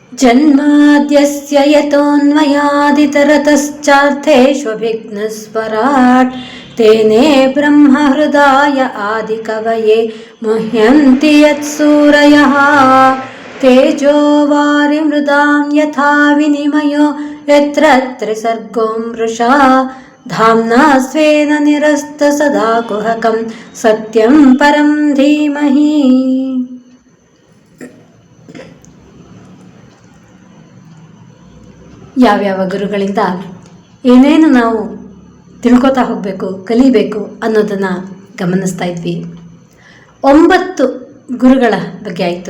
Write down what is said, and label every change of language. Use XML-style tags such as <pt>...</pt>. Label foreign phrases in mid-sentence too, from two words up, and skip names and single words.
<sa>ಜನ್ಮಾದ್ಯಸ್ಯ ಯತೋನ್ಮಯಾದಿತರತಶ್ಚಾರ್ಥೇಷ್ವಭಿಘ್ನಸ್ವರಾಟ್ ತೇನೇ ಬ್ರಹ್ಮ ಹೃದಯ ಆದಿಕವಯೇ ಮುಹ್ಯಂತಿ ಯತ್ಸೂರಯಃ ತೇಜೋ ವಾರಿಮೃದಾಂ ಯಥಾ ವಿನಿಮಯೋ ಯತ್ರ ತ್ರಿಸರ್ಗೋ ಮೃಷಾ ಧಾಮ್ನಾ ಸ್ವೇನ ನಿರಸ್ತಸದಾ ಕುಹಕಂ ಸತ್ಯಂ ಪರಂ ಧೀಮಹಿ.</sa> <kn>ಯಾವ್ಯಾವ ಗುರುಗಳಿಂದ ಏನೇನು ನಾವು ತಿಳ್ಕೊತಾ ಹೋಗಬೇಕು, ಕಲಿಬೇಕು ಅನ್ನೋದನ್ನು ಗಮನಿಸ್ತಾ ಇದ್ವಿ. 9 ಗುರುಗಳ ಬಗ್ಗೆ ಆಯಿತು.</kn>